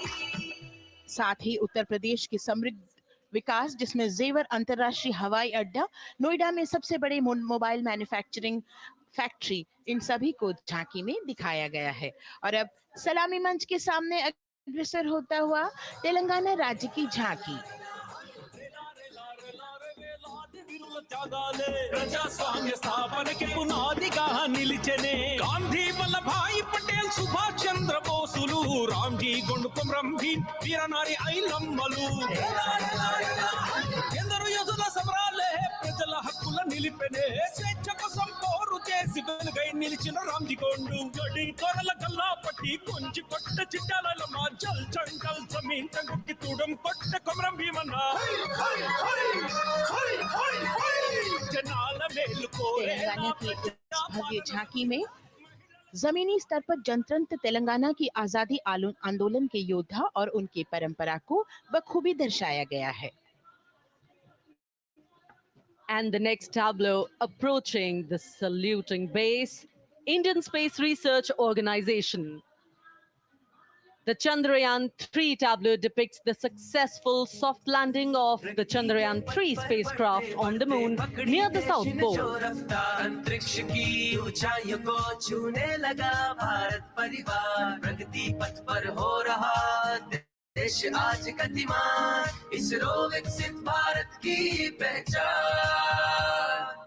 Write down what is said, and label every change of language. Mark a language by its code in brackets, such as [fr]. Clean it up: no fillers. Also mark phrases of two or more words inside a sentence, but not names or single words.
[hi] साथ ही उत्तर प्रदेश की समृद्ध विकास, जिसमें जेवर अंतर्राष्ट्रीय हवाई अड्डा, नोएडा में सबसे बड़े मोबाइल मैन्युफैक्चरिंग फैक्ट्री, इन सभी को झांकी में दिखाया गया है। और अब सलामी मंच के सामने अग्रसर होता हुआ तेलंगाना राज्य की झांकी। [te] ప్రజాస్వామ్య స్థాపనకి పునాదిగా నిలిచెనే గాంధీ వల్లభాయ్ పటేల్ సుభాష్ చంద్ర బోసులు రామ్జీ గొండు కుమ్రం భీమ్ వీరనారి ఐలమ్మలు ఎందరో యోధుల సమరాలే ప్రజల హక్కుల నిలిపెనే స్వేచ్ఛ కోసం పోరు చేసి వెలుగై నిలిచిన రామ్జీ గొండు గడి కొరల గల్లా పట్టి కొంచి కొట్ట చిట్టాలమ్మ జల్ చంకల్ జమీన్ చంగుకి తూడం కొట్ట కుమ్రం భీమన్న [hi] तेलंगाना की भव्य झांकी में जमीनी स्तर पर जनतंत्र तेलंगाना की आजादी आंदोलन के योद्धा और उनकी परंपरा को बखूबी दर्शाया गया है। [en] And the next tableau, approaching the saluting base, Indian Space Research Organization. The Chandrayaan-3 tableau depicts the successful soft landing of the Chandrayaan-3 spacecraft on the moon near the South Pole. [hi] अंतरिक्ष की ऊंचाइयों को छूने लगा भारत परिवार, प्रगति पथ पर हो रहा देश आज गतिमान, इसरो विकसित भारत की पहचान।